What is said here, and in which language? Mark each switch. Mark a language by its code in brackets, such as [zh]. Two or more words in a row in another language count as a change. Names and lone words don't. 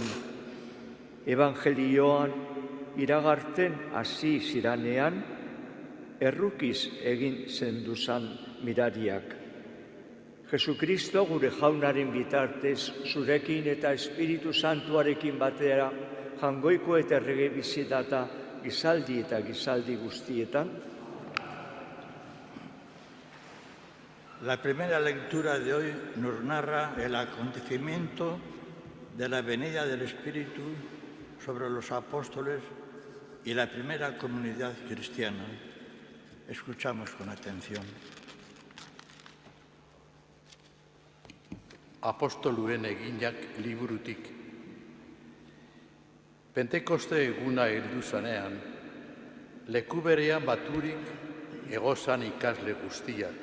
[eu] Evangelioan iragarten hasi ziranean, errukiz egin zenduzan mirariak. Jesukristo gure jaunaren bitartez, zurekin eta Espiritu Santuarekin batera, jangoiko eta errege bizitata gizaldi eta gizaldi guztietan. [es] La primera lectura de hoy nos narra el acontecimiento de la venida del Espíritu sobre los apóstoles y la primera comunidad cristiana. Escuchamos con atención. [eu] Apostoluen eginak liburutik. Pentekoste eguna heldu zanean, leku berean baturik egozan ikasle guztiak.